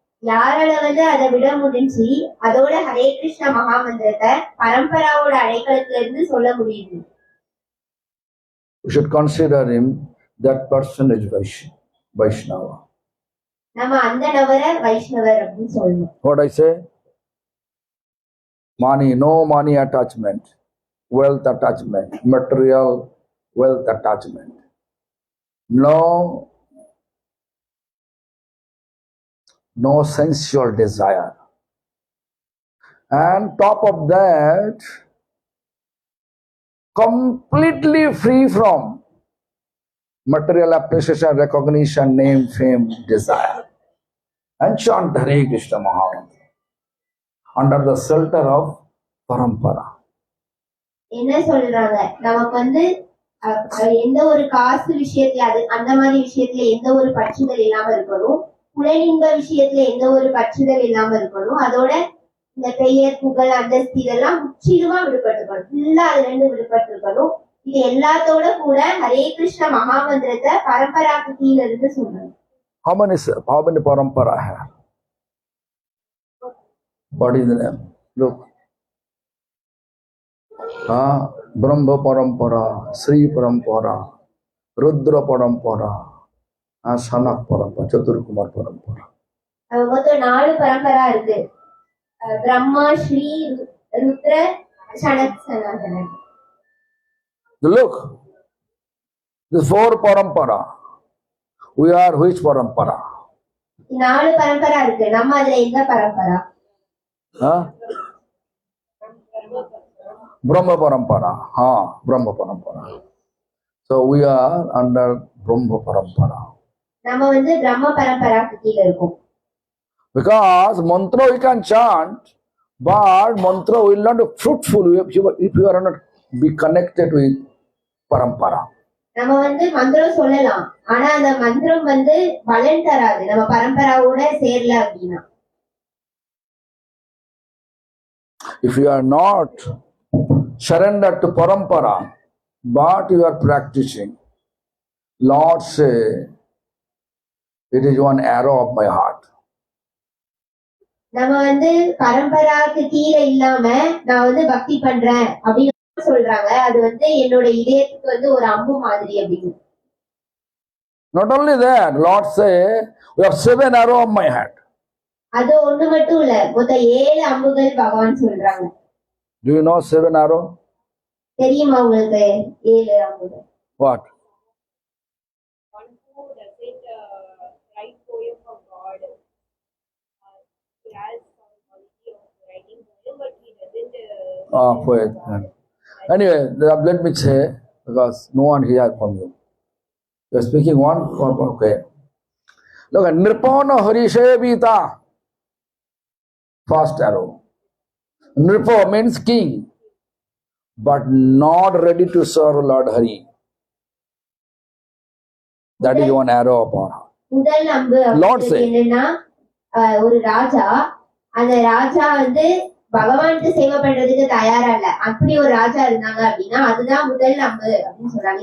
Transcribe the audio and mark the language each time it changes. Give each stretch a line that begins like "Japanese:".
Tamil: யாரால அதை விட முடிஞ்சு அதோட ஹரே கிருஷ்ண மகாமந்திரத்தை பரம்பராவோட அடைக்கலத்துல இருந்து சொல்ல முடியுது.
English: We should consider him, that person is Vaishnava.
Tamil: நம்ம அந்த நபரை வைஷ்ணவர் அப்படின்னு சொல்லணும்.
English: What I say? Money, no money attachment, wealth attachment, material wealth attachment. No sensual desire. And top of that, completely free from material appreciation, recognition, name, fame, desire. And chant Hare Krishna Mahamantra under the shelter of parampara.
Tamil: என்ன சொல்றாங்க, நமக்கு எந்த ஒரு காசு விஷயத்துல அந்த மாதிரி விஷயத்துல எந்த ஒரு பற்றுதல் இல்லாம இருக்கணும், புலனின்ப விஷயத்துல எந்த ஒரு பற்றுதல் இல்லாம இருக்கணும், அதோட இந்த பெயர் புகழ் அந்தஸ்து இதெல்லாம் முற்றிலுமா விடுபட்டிருக்கணும். ஃபுல்லா அதுல இருந்து விடுபட்டிருக்கணும். இது எல்லாத்தோட கூட ஹரே கிருஷ்ண மகாமந்திரத்தை பரம்பராக்கு கீழ இருந்து சொல்லணும்.
English: How many parampara have? What is the name? Look. Brahma parampara, Sri parampara, Rudra parampara, Sanak parampara, Chaturkumar parampara.
Tamil: மொத்தம் 4 பரம்பரா இருக்கு. பிரம்மா, ஸ்ரீ, ருத்ர, Sanath, Sanathanan.
English: Look, the 4 parampara. We are which parampara?
Tamil: 4 பரம்பரா இருக்கு. நம்ம அதுல எந்த பரம்பரா?
English: Brahma parampara. Brahma parampara. So we are under Brahma parampara.
Tamil: நம்ம வந்து பிரம்ம பரம்பராக்கு கீழ இருக்கோம்.
English: Because mantra we can chant, but mantra will not be fruitful if you are not be connected with parampara.
Tamil: நம்ம வந்து மந்திரம் சொல்லலாம், ஆனா அந்த மந்திரம் வந்து பலன் தராது நம்ம பரம்பராவோட சேரல அப்படின்னா.
English: If you are not surrendered to parampara, but you are practicing, Lord say, it is one arrow of my heart.
Tamil: நம்ம வந்து பரம்பராக்கு கீழ இல்லாம நான் வந்து பக்தி பண்றேன் அப்படின்னு சொல்றாங்க. அது வந்து என்னோட இதயத்துக்கு வந்து ஒரு அம்பு மாதிரி அப்படின்னு.
English: Not only that, Lord say, we have 7 arrows of my heart.
Tamil: அது ஒண்ணு மட்டும் இல்ல, மொத்தம் 7 அம்புகள் பகவான் சொல்றாங்க.
English: Do you know 7 arrows?
Tamil: தெரியுமா உங்களுக்கு 7 அம்புகள்?
English: What? One who doesn't write poem for God. He has some quality of writing poem, but he doesn't. Poet. Anyway, let me say, because no one here from you. You are speaking one, okay. Look at Nripona Harishevita. First arrow. Nripo means king, but not ready to serve Lord Hari. That is one arrow upon her.
Tamil: முதல் அம்பு என்னன்னா, ஒரு ராஜா, அந்த ராஜா வந்து பகவானுக்கு சேவை பண்றதுக்கு தயாரா இல்ல. அப்படி ஒரு ராஜா இருந்தாங்க அப்படின்னா அதுதான் முதல் அம்பு அப்படின்னு சொல்றாங்க.